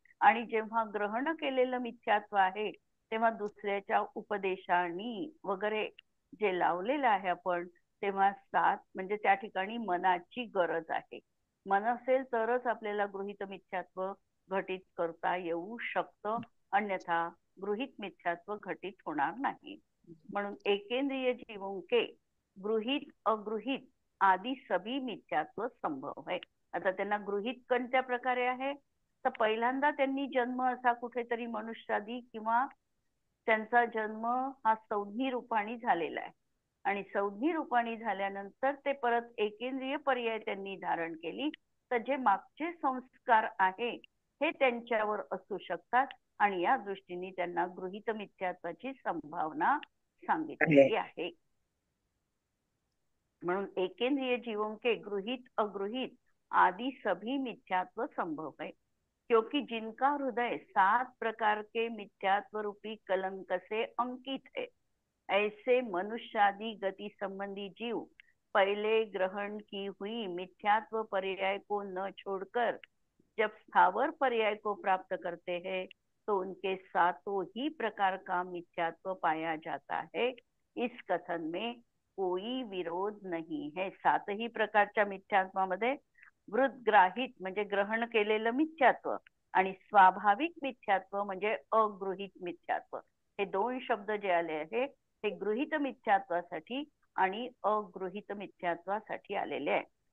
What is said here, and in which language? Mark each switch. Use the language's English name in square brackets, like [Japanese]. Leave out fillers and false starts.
[Marathi] आणि जेव्हा ग्रहण केलेलं मिथ्यात्व आहे तेव्हा दुसऱ्याच्या उपदेशांनी वगैरे जे लावलेलं आहे आपण, तेव्हा 7 म्हणजे त्या ठिकाणी मनाची गरज आहे. मन असेल तरच आपल्याला गृहीत मिथ्यात्व घटित करता येऊ शकतं, अन्यथा गृहीत मिथ्यात्व घटित होणार नाही. म्हणून [Hindi] एकेंद्रिय जीवों के गृहीत अगृहीत आदि सभी मिथ्यात्व संभव है. [Marathi] आता त्यांना गृहीत कोणत्या प्रकारे आहे, तर पहिल्यांदा त्यांनी जन्म असा कुठेतरी मनुष्यादी किंवा त्यांचा जन्म हा संज्ञी रूपाने झालेला आहे आणि संज्ञी रूपाने झाल्यानंतर ते परत एकेंद्रिय पर्याय त्यांनी धारण केली, तर जे मागचे संस्कार आहे हे त्यांच्यावर असू शकतात आणि या दृष्टीने त्यांना गृहीत मिथ्यात्वाची संभावना सांगितलेली आहे. म्हणून [Hindi] एकेंद्रिय जीवों के गृहीत अगृहीत आदि सभी मिथ्यात्व संभव है, क्योंकि जिनका हृदय 7 प्रकार के मिथ्यात्व रूपी कलंक से अंकित है, ऐसे मनुष्यादि गति संबंधी जीव पहले ग्रहण की हुई मिथ्यात्व पर्याय को न छोड़कर जब स्थावर पर्याय को प्राप्त करते हैं तो उनके 7 ही प्रकार का मिथ्यात्व पाया जाता है. इस कथन में कोई विरोध नाही है. [Marathi] 7ही प्रकारच्या मिथ्यात्वामध्ये वृद्ग्राहित म्हणजे ग्रहण केलेलं मिथ्यात्व आणि स्वाभाविक मिथ्यात्व म्हणजे अगृहीत मिथ्यात्व, हे 2 शब्द जे आले आहे हे गृहीत मिथ्यात्वासाठी आणि अगृहीत मिथ्यात्वासाठी आलेले आहे.